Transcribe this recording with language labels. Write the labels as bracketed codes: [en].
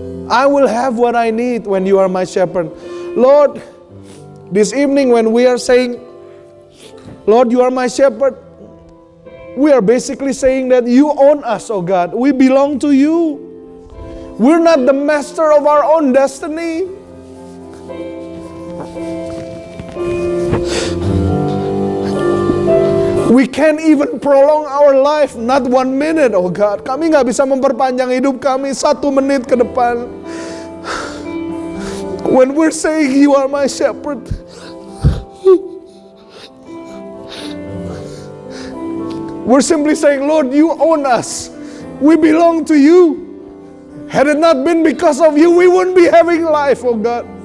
[en] I will have what I need when you are my shepherd. Lord, this evening when we are saying, Lord, you are my shepherd, we are basically saying that you own us, oh God. We belong to you. We're not the master of our own destiny. We can't even prolong our life, not 1 minute, oh God. [id] Kami gak bisa memperpanjang hidup kami 1 menit ke depan. [en] When we're saying you are my shepherd, we're simply saying, Lord, you own us. We belong to you. Had it not been because of you, we wouldn't be having life, oh God.